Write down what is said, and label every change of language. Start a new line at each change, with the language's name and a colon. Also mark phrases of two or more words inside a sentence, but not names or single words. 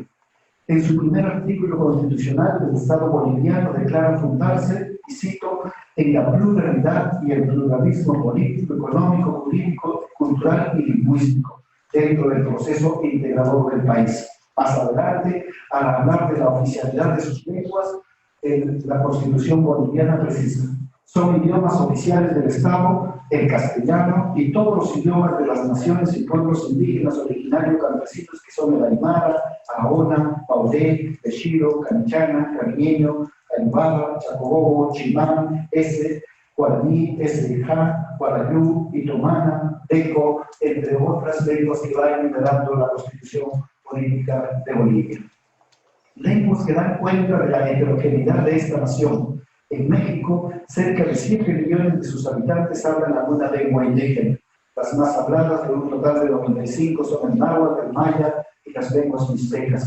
Spanish: En su primer artículo constitucional, el Estado boliviano declara fundarse, y cito, en la pluralidad y el pluralismo político, económico, jurídico, cultural y lingüístico, dentro del proceso integrador del país. Más adelante, al hablar de la oficialidad de sus lenguas, la Constitución boliviana precisa: son idiomas oficiales del Estado el castellano y todos los idiomas de las naciones y pueblos indígenas originarios campesinos, que son el aymara, ahona, paudé, texiro, canichana, cariñeño, aymara, chacobobo, chimán, ese, guaraní, esejá, guarayú, itomana, deco, entre otras lenguas que va enumerando la Constitución Política de Bolivia. Lenguas que dan cuenta de la heterogeneidad de esta nación. En México, cerca de 7 millones de sus habitantes hablan alguna lengua indígena. Las más habladas, de un total de 95, son el náhuatl, el maya y las lenguas mixtecas.